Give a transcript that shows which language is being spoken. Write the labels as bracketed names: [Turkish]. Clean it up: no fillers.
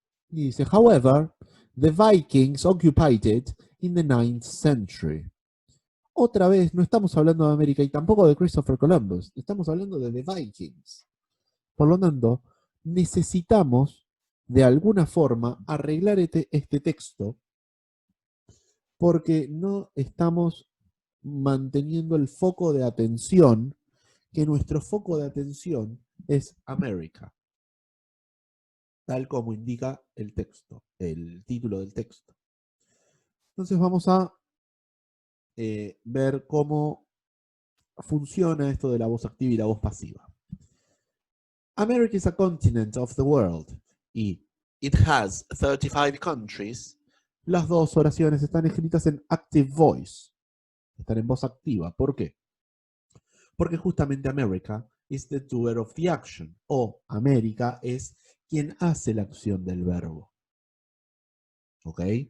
[English] Y dice: However, the Vikings occupied it in the 9th century. [Spanish] Otra vez, no estamos hablando de América y tampoco de Christopher Columbus. Estamos hablando de the Vikings. Por lo tanto, necesitamos de alguna forma arreglar este texto porque no estamos manteniendo el foco de atención, que nuestro foco de atención es América, tal como indica el texto, el título del texto. Entonces vamos a ver cómo funciona esto de la voz activa y la voz pasiva. [English] America is a continent of the world y it has 35 countries. [Spanish] Las dos oraciones están escritas en active voice, están en voz activa. ¿Por qué? Porque justamente [English] America is the doer of the action, [Spanish] o América es quien hace la acción del verbo. ¿Ok?